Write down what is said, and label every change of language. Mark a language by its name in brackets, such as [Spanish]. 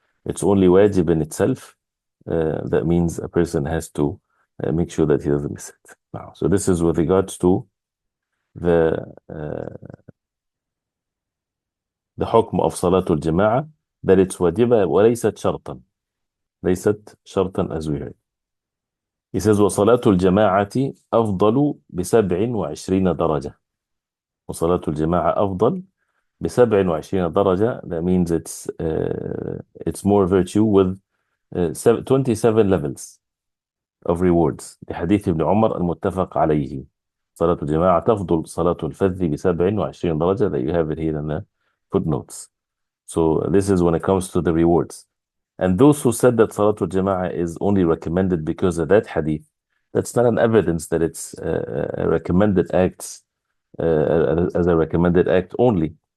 [English] It's only wajib in itself. That means a person has to make sure that he doesn't miss it. Now, so this is with regards to the hukm of Salatul Jama'ah, that it's wajiba [Arabic] وليست شرطا. ليست شرطا, [English] as we heard. He says [Arabic] وصلاة الجماعة أفضل ب27 درجة. وصلاة الجماعة أفضل ب27 درجة. [English] That means it's more virtue with 27 levels of rewards. [Arabic] لحديث ابن عمر المتفق عليه. صلاة الجماعة تفضل صلاة الفذ ب27 درجة. [English] That you have it here in the footnotes. So this is when it comes to the rewards. And those who said that Salatul Jama'ah is only recommended because of that hadith, that's not an evidence that it's a recommended acts as a recommended act only.